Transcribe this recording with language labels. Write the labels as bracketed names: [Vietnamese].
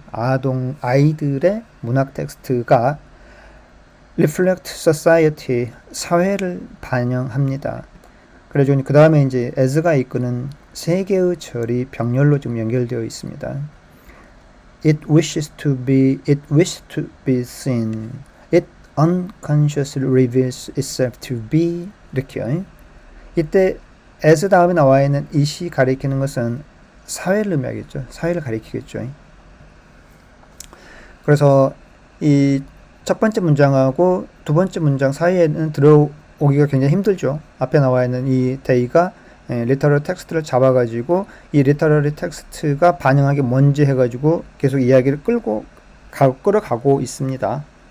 [Korean] 아이들의 문학 텍스트가 [English] reflect society [Korean] 사회를 반영합니다. 그래서 그 다음에 이제 as가 이끄는 세 개의 절이 병렬로 좀 연결되어 있습니다. [English] It wishes to be seen. It unconsciously reveals itself to be. [Korean] 이렇게요. 이때 as 다음에 나와 있는 it이 가리키는 것은 사회를 의미하겠죠. 사회를 가리키겠죠. 그래서 이 첫 번째 문장하고 두 번째 문장 사이에는 들어오기가 굉장히 힘들죠. 앞에 나와 있는 이 they가 리터럴 텍스트를 잡아가지고 이 리터러리 텍스트가 반영하게 뭔지 해가지고 계속 이야기를 끌어가고 있습니다.